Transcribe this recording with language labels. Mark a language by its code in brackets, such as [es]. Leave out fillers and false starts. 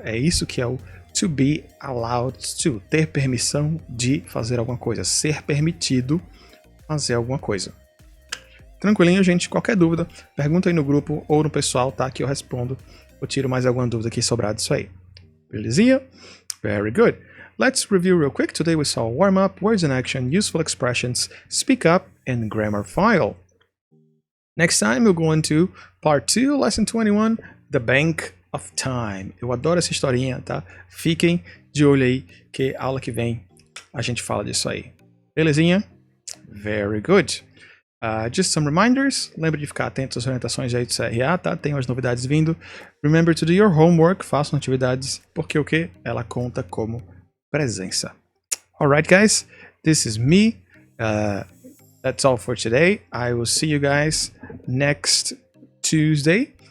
[pt] É isso que é o [en] to be allowed to. [pt] Ter permissão de fazer alguma coisa. Ser permitido fazer alguma coisa. Tranquilinho, gente. Qualquer dúvida, pergunta aí no grupo ou no pessoal, tá? Que eu respondo. Eu tiro mais alguma dúvida aqui sobrar disso aí. Belezinha? [en] Very good. Let's review real quick. Today we saw warm-up, words in action, useful expressions, speak up, and grammar file. Next time we'll go into part 2, lesson 21, the bank of time. [pt] Eu adoro essa historinha, tá? Fiquem de olho aí que aula que vem a gente fala disso aí. Belezinha? [en] Very good. Just some reminders. [pt] Lembre de ficar atento às orientações aí do CRA, tá? Tem umas novidades vindo. [en] Remember to do your homework. [pt] Façam atividades, porque o que? Ela conta como presença. [en] Alright, guys. This is me. That's all for today. I will see you guys next Tuesday.